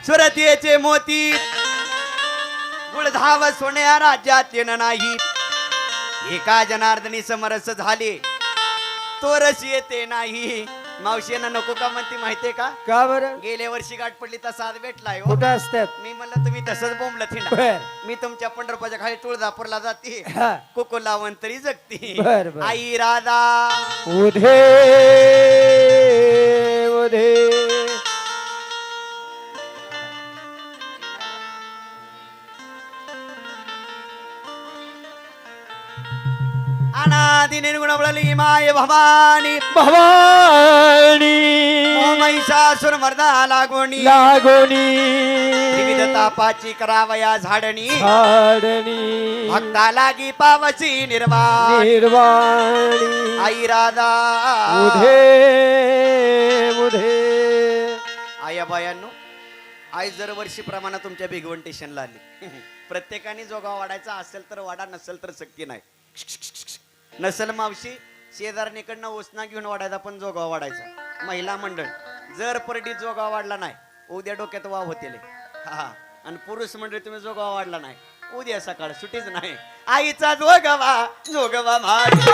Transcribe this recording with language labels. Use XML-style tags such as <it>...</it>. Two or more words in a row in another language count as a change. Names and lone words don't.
<mr>सुरतीचे मोती गुळधाव सोन्या राज्यात येणं नाही एका जनार्दनी समरस झाले तो रस येते नाही मावशींना नको का म्हणते माहितीये का का बरं गेल्या वर्षी गाठ पडली तसा आज भेटलाय हो. कुठं असतात मी म्हणलं तुम्ही तसंच बोंबलं थिंडा बर मी तुमच्या पंढरपूरच्या खाली तुळजापूरला जाते हा कोको लावण तरी जगते बर, बर. आई राधा उधे उधे अनादि निर्गुण बळली माय भवानी भवानी महिषासुर मर्दा लागोणी लागोनी विविध तापाची करावया झाडणी झाडणी भक्ता लागी पावसी निर्वाण निर्वाणी आई राधा उधे उधे आया बायांनो आई जर वर्षीप्रमाणे तुमच्या भिगवण स्टेशनला आली प्रत्येकाने जोगा वाढायचा असेल तर वाडा नसेल तर सक्ती नाही नसल मावशी शेजारणीकडनं ओसना घेऊन वाढायचा पण जोगा वाढायचा महिला मंडळ जर परडी जोगा वाढला नाही उद्या डोक्यात वाव होतील हा आणि पुरुष मंडळी तुम्ही जोगा वाढला नाही उद्या सकाळ सुटीच नाही आईचा जोगवा जोगवा भागे</mr>